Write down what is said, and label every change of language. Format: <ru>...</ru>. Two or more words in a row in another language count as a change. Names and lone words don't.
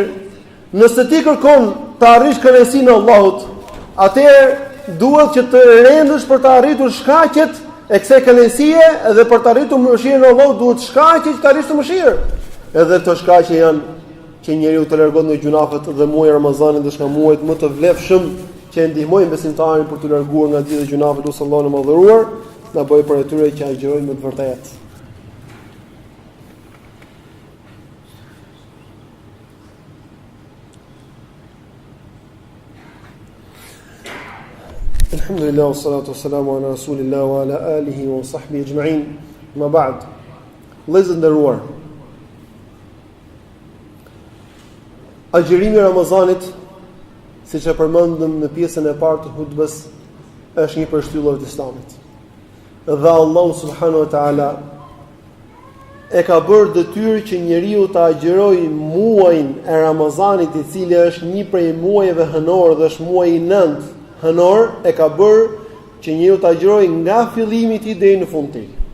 <sq>Nëse ti kërkon të arrish kënaqësinë e Allahut, atëherë duhet që të rendësh për të arritur shkaqet e kësaj kënaqësie, dhe për të arritur mëshirën e Allahut duhet shkaqe që të arrish të mëshirë. Edhe këto shkaqe janë që njeriu të largohet nga gjunafet, dhe muaji Ramazanit është nga muajt më të vlefshëm që e ndihmojnë besimtarin për të larguar nga gjithë gjunafet, ose Allahu në madhëruar na bëj për atyre që agjërojnë me të vërtetë.</sq> <ar>الحمد لله والصلاة والسلام على رسول الله وعلى آله وصحبه أجمعين. ما بعد.</ar> <sq>Vëllezër nderuar, agjërimi i Ramazanit, siç e përmendëm në pjesën e parë të hutbës, është një prej shtyllave të Islamit. Dhe Allahu</sq> <ar>سبحانه و تعالى</ar> <sq>e ka bërë detyrë që njeriu të agjërojë muajin e Ramazanit, i cili është një prej muajve hënor dhe është muaji i 9 hënor, e ka bërë që njeriu të agjërojë nga fillimi i tij deri në fund të tij.</sq>